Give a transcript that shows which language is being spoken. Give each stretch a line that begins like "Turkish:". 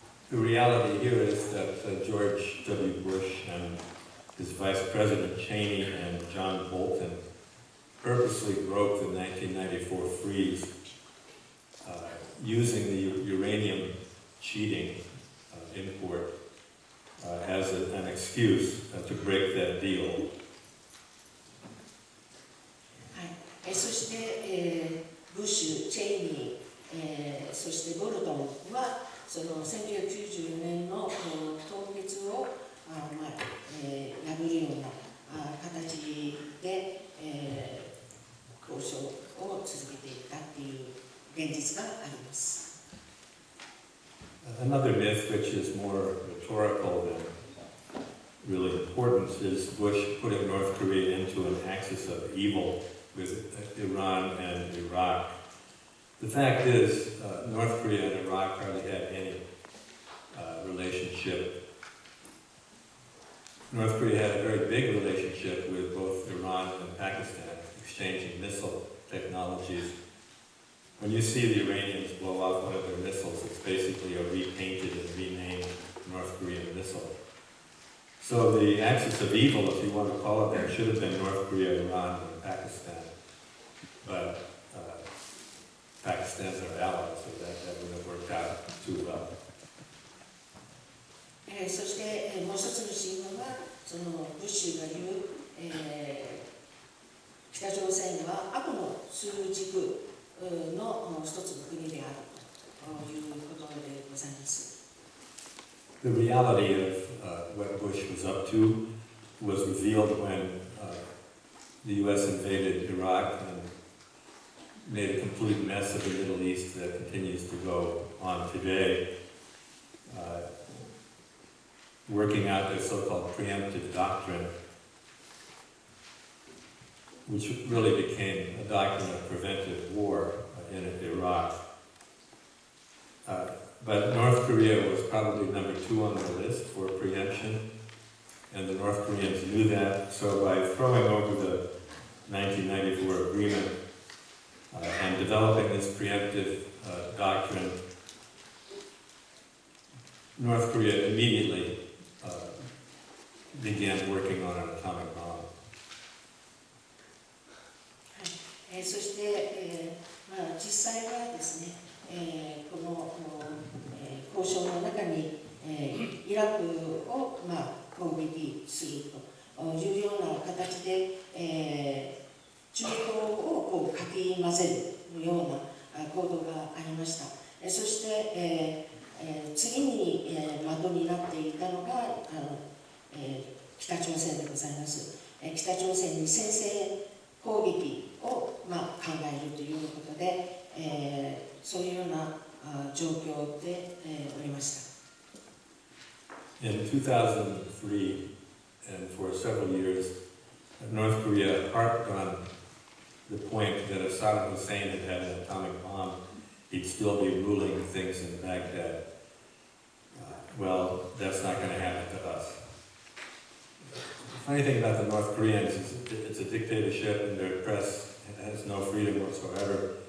English: The reality here is that George W. Bush and his Vice President Cheney and John Bolton purposely broke the 1994 freeze using the uranium cheating import as an excuse to break that deal.
Japanese: はい、そして、ブッシュ、チェイニー、そしてボルトンはその1994年の凍結を破るような形で、交渉を続けていったという現実があります。
English: Another myth, which is more rhetorical than really important, is Bush putting North Korea into an axis of evil with Iran and Iraq. The fact is, North Korea and Iraq hardly had any relationship. North Korea had a very big relationship with both Iran and Pakistan, exchanging missile technologies. When you see the Iranians blow off one of their missiles, it's basically a repainted and renamed North Korean missile. So the axis of evil, if you want to call it that, should have been North Korea, Iran, and Pakistan. But Pakistan's our ally, so that wouldn't have worked out too well.
Japanese: そして、もう一つの神話は、そのブッシュが言う、北朝鮮は悪の枢軸の一つの国であるということでございます。
English: The reality of what Bush was up to was revealed when the U.S. invaded Iraq and made a complete mess of the Middle East that continues to go on today, working out their so-called preemptive doctrine, which really became a doctrine of preventive war in Iraq. But North Korea was probably number 2 on the list for preemption, and the North Koreans knew that, so by throwing over the 1994 agreement and developing this preemptive doctrine, North Korea immediately began working on an atomic bomb.
Japanese: そして、実際はですね、この交渉の中に、イラクを、攻撃するというような形で、中東をこうかき混ぜるような行動がありました。そして、次に、的になっていたのが北朝鮮でございます。北朝鮮に先制攻撃を、考えるということで、そういうような状況で、おりました。
English: In 2003, and for several years, North Korea harped on the point that if Saddam Hussein had had an atomic bomb, he'd still be ruling things in Baghdad. Well, that's not going to happen to us. The funny thing about the North Koreans is it's a dictatorship and their press has no freedom whatsoever.